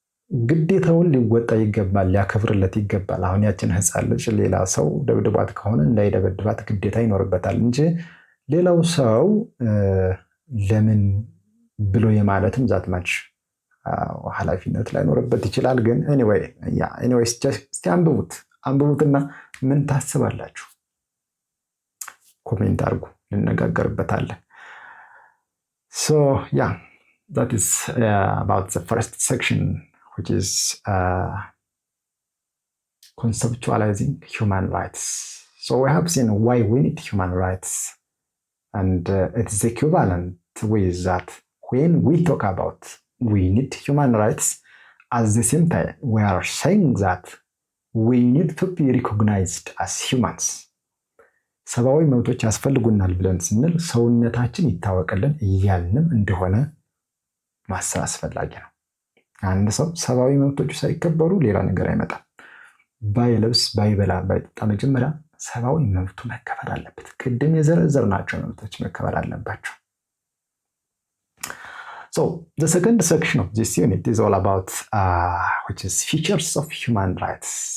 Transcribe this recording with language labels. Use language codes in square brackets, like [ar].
[am] ግዴታውን ሊወጣ ይገባል፣ ሊያከብርለት ይገባል። አሁን ያችን ህፃን ልጅ ሌላ ሰው ደብድባት ከሆነ እንዳይደበድባት ግዴታ ይኖርበታል እንጂ ሌላው ሰው ለምን ብሎ የማለትም ዛትማች ኃላፊነት ላይኖርበት ይችላል። ግን ኤኒዌይስ እስቲ አንብቡትና ምን ታስባላችሁ? ኮሜንት አድርጉ፣ እንነጋገርበታለን። [en] So yeah, that is about the first section, which is conceptualizing human rights. So we have seen why we need human rights, and it's equivalent with that when we talk about we need human rights, at the same time we are saying that we need to be recognized as humans. [am] ሰብአዊ መብቶች ያስፈልጉናል ብለን ስንል ሰውነታችን ይታወቅልን እያልንም እንደሆነ ማሰብ አስፈላጊ ነው። አንድ ሰው ሰብአዊ መብቶቹ ሳይከበሩ ሌላ ነገር አይመጣም። ባይለብስ፣ ባይበላ፣ ባይጠጣ መጀመሪያ ሰብአዊ መብቱ መከበር አለበት። ቅድም የዘረዘርናቸው መብቶች መከበር አለባቸው። [en] So the second section of this unit is all about which is features of human rights.